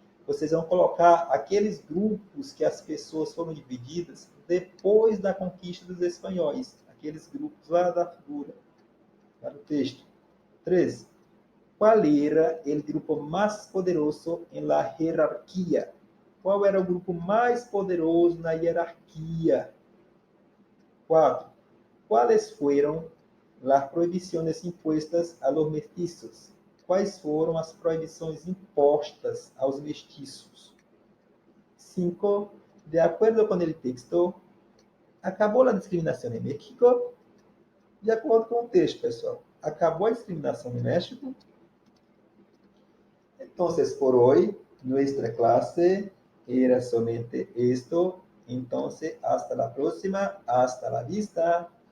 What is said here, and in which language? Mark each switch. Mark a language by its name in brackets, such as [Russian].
[Portuguese] Vocês vão colocar aqueles grupos que as pessoas foram divididas depois da conquista dos espanhóis. Aqueles grupos lá da figura, lá no texto. 3. Qual era o grupo mais poderoso em [Spanish] la jerarquia? [Portuguese] Qual era o grupo mais poderoso na hierarquia? 4. [Spanish] ¿Cuáles fueron las prohibiciones impuestas a los mestizos? [Portuguese] Quais foram as proibições impostas aos mestiços? 5. De acordo com o texto, acabou a discriminação em México? De acordo com o texto, pessoal, acabou a discriminação no México? [Spanish] Entonces, por hoy, nuestra clase era somente esto. Entonces, hasta la próxima. Hasta la vista.